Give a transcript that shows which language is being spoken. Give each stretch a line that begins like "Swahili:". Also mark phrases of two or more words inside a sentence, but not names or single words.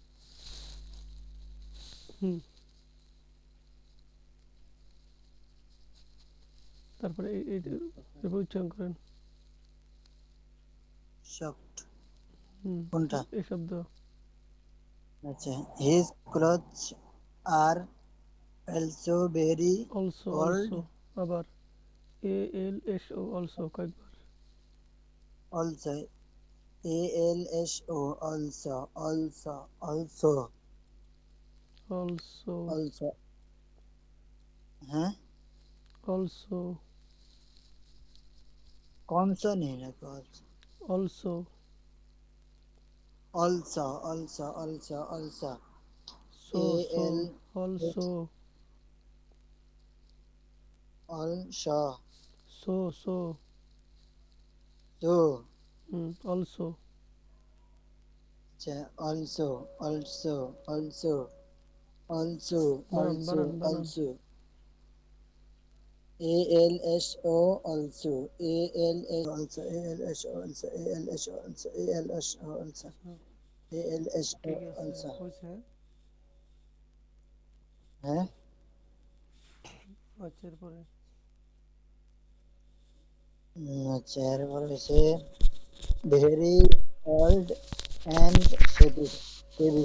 Bangla: হুম। তারপরে এরপর উচ্চারণ করেন। শকড, হুম। কোনটা? এই শব্দ আচ্ছা,
English: his clothes are also very অলসো old,
Bangla: অলসো, আবার
English: ALSO also
Bangla: কয়েকবার।
English: also, ALSO, also, also, also, অলসো also,
Bangla: হ্যাঁ, অলসো কনসো নেই নাকি also,
English: অলসো also, also, also, also, so so AL, অলসো also, so so so, অলসো।
Bangla: আচ্ছা,
English: also, also, also, also,
Bangla: বানান
English: also,
Bangla: বানান বানান।
English: also, ALSO, also, ALS, also, ALSO, also, ALSO, also, ALSO, also, ALSO,
Bangla: ঠিক আছে,
English: also,
Bangla: হয়েছে। হ্যাঁ, আচ্ছা এরপরে আচ্ছা এরপর হচ্ছে
English: very old and shabby, shabby,